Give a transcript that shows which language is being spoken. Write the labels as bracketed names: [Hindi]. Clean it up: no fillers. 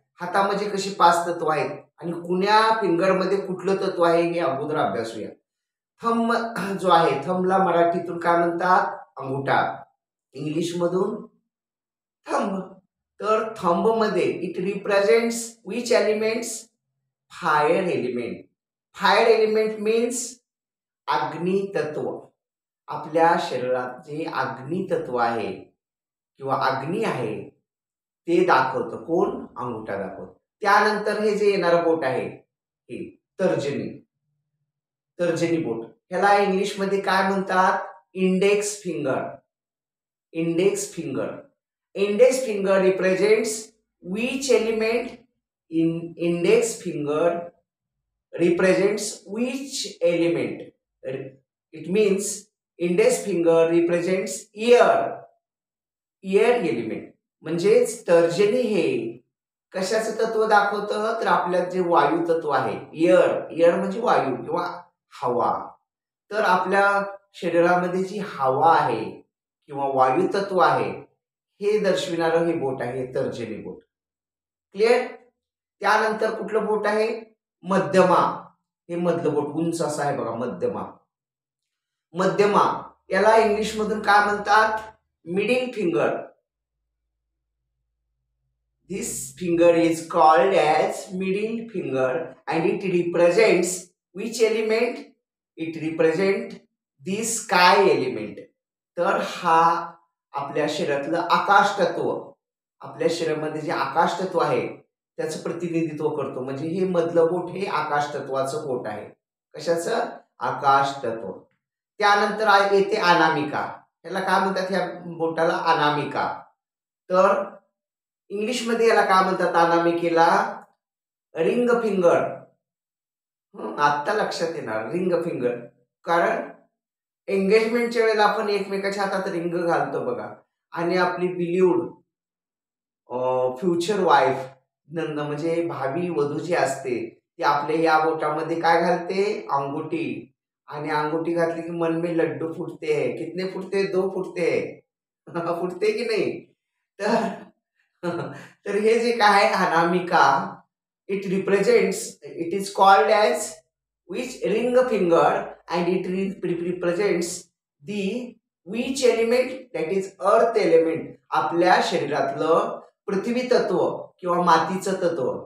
[Marathi] हातामध्ये कशी 5 तत्व आहेत आणि कुण्या फिंगरमध्ये कुठलं तत्व आहे हे अगोदर अभ्यासूया. थंब जो आहे, थंबला मराठीतून काय म्हणतात? अंगुठा. इंग्लिश मधून थंब. तर थंब मध्ये [English] It represents which elements? Fire element. Fire element means अग्नि तत्व. [Marathi] आपल्या शरीरात जे अग्नि तत्व आहे किंवा अग्नी आहे ते दाखवतं. कोण? अंगुठा दाखवतो. त्यानंतर हे जे येणारं बोट आहे हे तर्जनी. तर्जनी बोट, ह्याला इंग्लिश मध्ये काय म्हणतात? Index finger. Index finger. [English] Index finger represents which element? Index finger represents which element? It means index finger represents air. Air element. [Marathi] म्हणजेच तर्जनी हे कशाचं तत्व दाखवतं? तर आपल्यात जे वायू तत्व आहे, एअर. एअर म्हणजे वायू किंवा हवा. तर आपल्या शरीरामध्ये जी हवा आहे किंवा वायू तत्व आहे हे दर्शविणारं हे बोट आहे, तर्जनी बोट. क्लिअर? त्यानंतर कुठलं बोट आहे? मध्यमा. हे मधलं बोट उंच असं आहे बघा, मध्यमा. मध्यमा याला इंग्लिश मधून काय म्हणतात? [English] Middle finger. This finger is called as middle finger and it represents which element? It represents the sky element. [Marathi] तर हा आपल्या शरीरातलं आकाश तत्व, आपल्या शरीरामध्ये जे आकाश तत्व आहे त्याचं प्रतिनिधित्व करतो. म्हणजे हे मधलं बोट हे आकाश तत्वाचं बोट आहे. कशाचं? आकाश तत्व. त्यानंतर येते अनामिका. याला काय म्हणतात? ह्या बोटाला अनामिका. तर इंग्लिश मध्ये याला काय म्हणतात? अनामिकेला रिंग फिंगर. आता लक्षात येणार रिंग फिंगर, कारण एंगेजमेंटच्या वेळेला आपण एकमेकाच्या हातात रिंग घालतो बघा. आणि आपली [English] believed future wife, [Marathi] म्हणजे भावी वधू जी असते ती आपल्या या बोटामध्ये काय घालते? अंगुठी. आणि अंगुठी घातली की [Hindi] मन में लड्डू फुटते है. कितने फुटते? 2 फुटते है. [Marathi] फुटते की नाही? तर हे जे काय आहे [English] अनामिका, it represents, it is called as which ring finger and it represents the which element? That is earth element. [Marathi] आपल्या शरीरातलं पृथ्वी तत्व किंवा मातीचं तत्व.